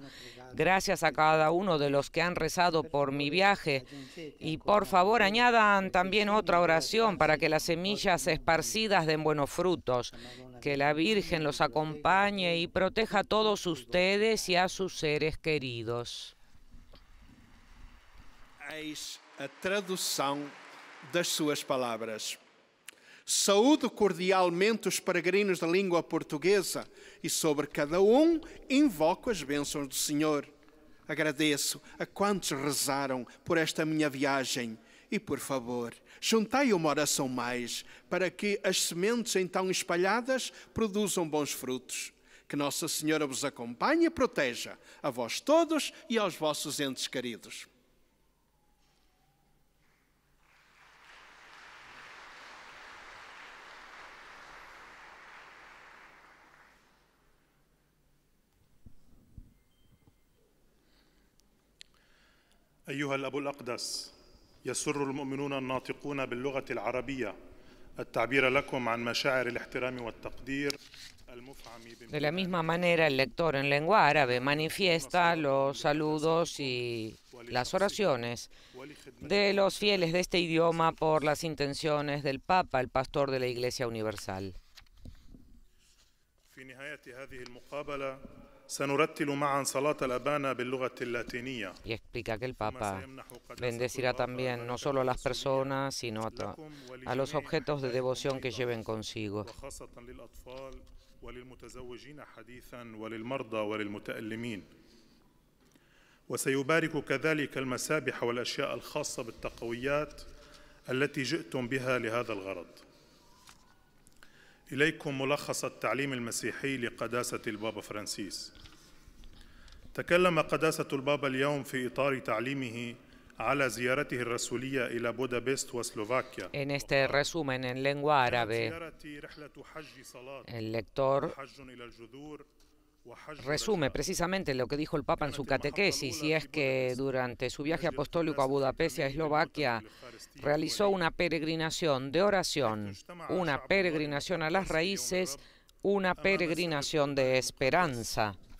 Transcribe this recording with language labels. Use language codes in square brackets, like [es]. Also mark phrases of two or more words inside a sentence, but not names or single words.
[es] Gracias a cada uno de los que han rezado por mi viaje. Y por favor añadan también otra oración para que las semillas esparcidas den buenos frutos. Que la Virgen los acompañe y proteja a todos ustedes y a sus seres queridos. [pt] Eis a tradução das suas palavras. Saúdo cordialmente os peregrinos da língua portuguesa e sobre cada invoco as bênçãos do Senhor. Agradeço a quantos rezaram por esta minha viagem e, por favor, juntai uma oração mais para que as sementes então espalhadas produzam bons frutos. Que Nossa Senhora vos acompanhe e proteja a vós todos e aos vossos entes queridos. [ar] أيها الأب الأقدس، يسر المؤمنون الناطقون باللغة العربية التعبير لكم عن مشاعر الاحترام والتقدير. [es] De la misma manera, el lector en lengua árabe manifiesta los saludos y las oraciones de los fieles de este idioma por las intenciones del Papa, el pastor de la Iglesia Universal. Y explica que el Papa bendecirá también no solo a las personas, sino a los objetos de devoción que lleven consigo. [ar] وللمتزوجين حديثا وللمرضى وللمتألمين وسيبارك كذلك المسابح والأشياء الخاصة بالتقويات التي جئتم بها لهذا الغرض. إليكم ملخص التعليم المسيحي لقداسة البابا فرانسيس. تكلم قداسة البابا اليوم في إطار تعليمه على زيارته الرسولية إلى بودابست وسلوفاكيا. [es] En este resumen en lengua árabe, el lector resume precisamente lo que dijo el Papa en su catequesis, y es que durante su viaje apostólico a Budapest y a Eslovaquia realizó una peregrinación de oración, una peregrinación a las raíces, una peregrinación de esperanza.